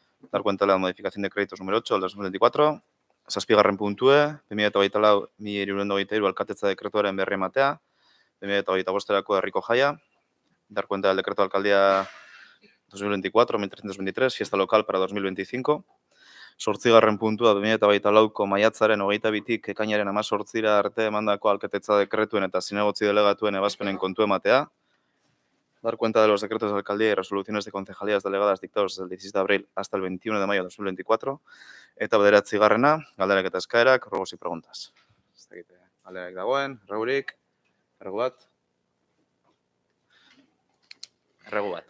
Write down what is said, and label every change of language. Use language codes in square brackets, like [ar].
[es] Dar cuenta de la modificación de créditos número 8 del 2024. [eu] Zazpigarren puntue, 2024-2023 alkatetza dekretuaren berri ematea. 2025erako herriko jaia. [es] Dar cuenta del decreto de alcaldía 2024-1323, fiesta local para 2025. [eu] 8. puntua 2024ko maiatzaren 22tik ekainaren 18ra arte emandako alkatetza dekretuen eta zinegotzi delegatuen ebazpenen kontu ematea. [es] Dar cuenta de los decretos de alcaldía y resoluciones de concejalías delegadas dictados desde el 16 de abril hasta el 21 de mayo de 2024. [eu] Eta 9. galderak eta eskaerak, [es] rogos y preguntas. [eu] Galderak dagoen, erregurik, erregu bat.